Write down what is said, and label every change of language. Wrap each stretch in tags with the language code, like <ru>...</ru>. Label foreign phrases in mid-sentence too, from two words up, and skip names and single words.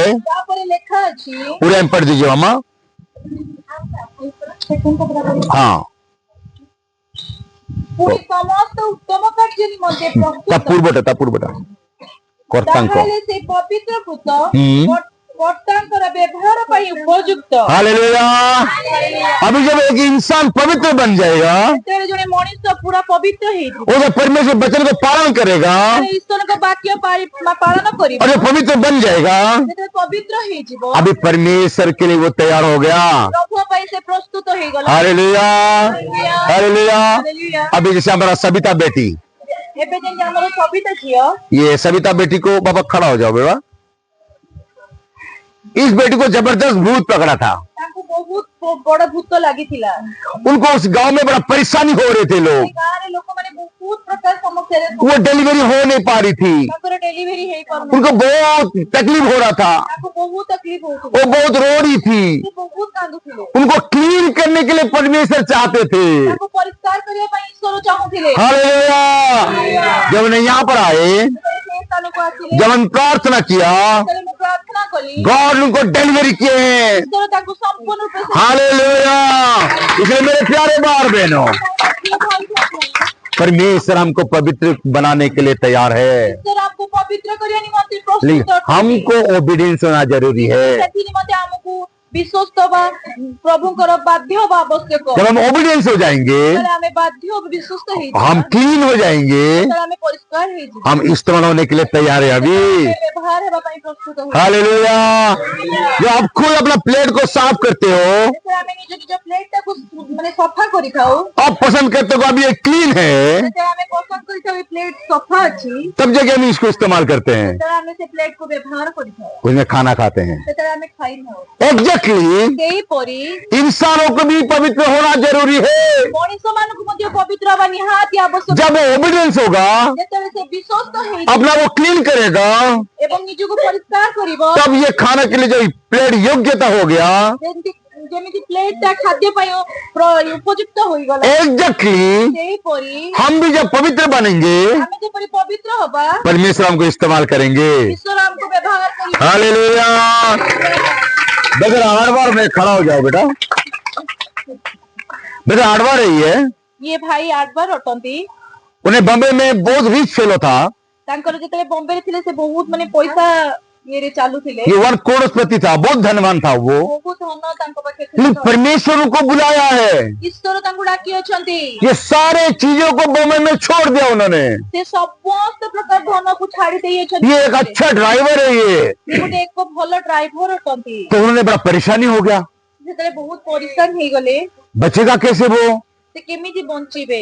<or>ତାପରେ ଲେଖା ଅଛି</or> <hi>पूरा हम पढ़ दीजिए मामा। हाँ,</hi> <or>ପୁଣି ସମସ୍ତ ଉତ୍ତମ କାର୍ଯ୍ୟ ନିମନ୍ତେ ପ୍ରସ୍ତୁତ। ତା ପୂର୍ବଟା କର୍ତ୍ତାଙ୍କ। ତାହେଲେ ସେ ପବିତ୍ରକୃତ ହୁଁ। କର୍ତ୍ତାଙ୍କର ବ୍ୟବହାର ପାଇଁ ଉପଯୁକ୍ତ।</or> <hi>हालेलुया। अभी जब एक इंसान पवित्र बन जाएगा,</hi> <or>ଯେତେବେଳେ ଜଣେ ମଣିଷ ପୁରା ପବିତ୍ର ହେଇଯିବ,</or> <hi>वो जब परमेश्वर वचन को पालन करेगा</hi> <or>ଯେତେବେଳେ ଈଶ୍ୱରଙ୍କ ବାକ୍ୟ ପାଳନ କରିବ,</or> <hi>और जब पवित्र बन जाएगा,</hi> <or>ଯେତେବେଳେ ପବିତ୍ର ହେଇଯିବ,</or> <hi>अभी परमेश्वर के लिए वो तैयार हो गया।</hi> <or>ପ୍ରଭୁ ପାଇଁ ସେ ପ୍ରସ୍ତୁତ ହେଇଗଲା।</or> <hi>हालेलुया, हालेलुया।</hi> <or>ହାଲେଲୁୟା।</or> <hi>अभी जैसे हमारा सविता बेटी,</hi> <or>ଏବେ ଯେମିତି ଆମର ସବିତା ଝିଅ,</or> <hi>ये सविता बेटी को बाबा खड़ा हो जाओ बेटा। इस बेटी को जबरदस्त भूत पकड़ा था,</hi> <or>ତାଙ୍କୁ ବହୁତ ବଡ ଭୂତ ଲାଗିଥିଲା।</or> <hi>उनको उस गांव में बड़ा परेशानी हो रहे थे लोग,</hi> <or>ସେ ଗାଁରେ ଲୋକମାନେ ବହୁତ ପ୍ରକାର ସମସ୍ୟାରେ</or> <hi>वो डिलीवरी हो नहीं पा रही थी,</hi> <or>ତାଙ୍କର ଡେଲିଭରି ହେଇପାରୁନି।</or> <hi>उनको बहुत तकलीफ हो रहा था,</hi> <or>ତାଙ୍କୁ ବହୁତ ତକଲିଫ ହଉଥିଲା।</or> <hi>वो बहुत रो रही थी।</hi> <or>ସେ ବହୁତ କାନ୍ଦୁଥିଲେ।</or> <hi>उनको क्लीन करने के लिए परमेश्वर चाहते थे।</hi> <or>ତାଙ୍କୁ ପରିଷ୍କାର କରିବା ପାଇଁ ଈଶ୍ୱର ଚାହୁଁଥିଲେ।</or> <hi>हालेलुया। जब उन्हें यहाँ पर आए,</hi> <or>ଯେତେବେଳେ ସେ ସ୍ଥାନକୁ ଆସିଲେ,</or> <hi>जब हम प्रार्थना किया,</hi> <or>ଯେତେବେଳେ ମୁଁ ପ୍ରାର୍ଥନା କଲି,</or> <hi>गॉड उनको डिलीवरी किए हैं।</hi> <or>ଈଶ୍ୱର ତାଙ୍କୁ ସମ୍ପୂର୍ଣ୍ଣ ରୂପେ</or> <hi>हालेलुया। इसलिए मेरे प्यारे भाई बहनों, परमेश्वर हमको पवित्र बनाने के लिए तैयार है,</hi> <or>ଈଶ୍ୱର ଆମକୁ ପବିତ୍ର କରିବା ନିମନ୍ତେ ପ୍ରସ୍ତୁତ</or> <hi>लेकिन</hi> <or>ଅଛନ୍ତି।</or> <hi>हमको ओबीडियंस होना जरूरी है।</hi> <or>ସେଥି ନିମନ୍ତେ ଆମକୁ ବିଶ୍ୱସ୍ତ ବା ପ୍ରଭୁଙ୍କର ବାଧ୍ୟ ହବା ଆବଶ୍ୟକ।</or> <hi>जब हम ओबीडियंस हो जाएंगे,</hi> <or>ଯେତେବେଳେ ଆମେ ବାଧ୍ୟ ବିଶ୍ୱସ୍ତ ହେଇଯିବା,</or> <hi>हम क्लीन हो जाएंगे,</hi> <or>ଯେତେବେଳେ ଆମେ ପରିଷ୍କାର ହେଇଯିବା,</or> <hi>हम इस्तेमाल होने के लिए तैयार है अभी।</hi> <or>ଆମେ ବ୍ୟବହାର ହେବା ପାଇଁ ପ୍ରସ୍ତୁତ ହେଇଯିବା।</or> <hi>हालेलुया। जो आप खुद अपना प्लेट को साफ करते हो,</hi> <or>ଯେତେବେଳେ ଆମେ ନିଜ ନିଜ ପ୍ଲେଟଟାକୁ ମାନେ ସଫା କରିଥାଉ,</or> <hi>आप पसंद करते हो अभी ये क्लीन है,</hi> <or>ଯେତେବେଳେ ଆମେ ପସନ୍ଦ କରିଥାଉ ଏ ପ୍ଲେଟ ସଫା ଅଛି,</or> <hi>तब जगह हम इसको इस्तेमाल करते हैं,</hi> <or>ସେତେବେଳେ ଆମେ ସେ ପ୍ଲେଟକୁ ବ୍ୟବହାର କରିଥାଉ,</or> <hi>उसमें खाना खाते हैं।</hi> <or>ସେତେବେଳେ ଆମେ ଖାଇଥାଉ।</or> <hi>एग्जैक्टली</hi> <or>ସେହିପରି</or> <hi>इंसानों को भी पवित्र होना जरूरी है।</hi> <or>ମଣିଷ ମାନଙ୍କୁ ମଧ୍ୟ ପବିତ୍ର ହବା ନିହାତି ଆବଶ୍ୟକ।</or> <hi>जब वो ओबीडियंस होगा,</hi> <or>ଯେତେବେଳେ ସେ ବିଶ୍ୱସ୍ତ ହେଇଯିବ</or> <hi>अपना वो क्लीन करेगा,</hi> <or>ଏବଂ ନିଜକୁ ପରିଷ୍କାର କରିବ,</or> <hi>तब ये खाने के लिए जो प्लेट योग्यता हो गया,</hi> <or>ଯେମିତି ଯେମିତି ପ୍ଲେଟ ଟା ଖାଦ୍ୟ ପାଇଁ ଉପଯୁକ୍ତ ହୋଇଗଲା</or> <hi>एग्जैक्टली</hi> <or>ସେହିପରି</or> <hi>हम भी जब पवित्र बनेंगे</hi> <or>ଆମେ ଯେପରି ପବିତ୍ର ହବା</or> <hi>परमेश्वर हमको इस्तेमाल करेंगे।</hi> <or>ଈଶ୍ୱର ଆମକୁ ବ୍ୟବହାର କରିବେ।</or> <hi>हालेलुया। बेटा 8 बार में खड़ा हो जाओ बेटा। बेटा 8 बार है ये।</hi> <or>ଇଏ ଭାଇ 8 ବାର ଅଟନ୍ତି।</or> <hi>उन्हें बॉम्बे में बहुत</hi> <en>rich fellow</en> <hi>था।</hi> <or>ତାଙ୍କର ଯେତେବେଳେ ବମ୍ବେରେ ଥିଲେ ସେ ବହୁତ ମାନେ ପଇସା ଇଏରେ ଚାଲୁଥିଲେ।</or> <hi>ये 1 करोड़पति था, बहुत धनवान था वो।</hi> <or>ବହୁତ ଧନ ତାଙ୍କ ପାଖରେ</or> <hi>लेकिन</hi> <or>ଥିଲା।</or> <hi>परमेश्वर को बुलाया है।</hi> <or>ଈଶ୍ୱର ତାଙ୍କୁ ଡାକି ଅଛନ୍ତି।</or> <hi>ये सारे चीजों को बॉम्बे में छोड़ दिया उन्होंने।</hi> <or>ସେ ସମସ୍ତ ପ୍ରକାର ଧନକୁ ଛାଡି ଦେଇଛନ୍ତି।</or> <hi>ये एक अच्छा ड्राइवर है ये।</hi> <or>ସେ ଗୋଟେ ଏକ ଭଲ ଡ୍ରାଇଭର ଅଟନ୍ତି।</or> <hi>तो उन्होंने बड़ा परेशानी हो गया।</hi> <or>ଯେତେବେଳେ ବହୁତ ପରିଶ୍ରମ ହେଇଗଲେ</or> <hi>बचेगा कैसे वो,</hi> <or>ସେ କେମିତି ବଞ୍ଚିବେ,</or>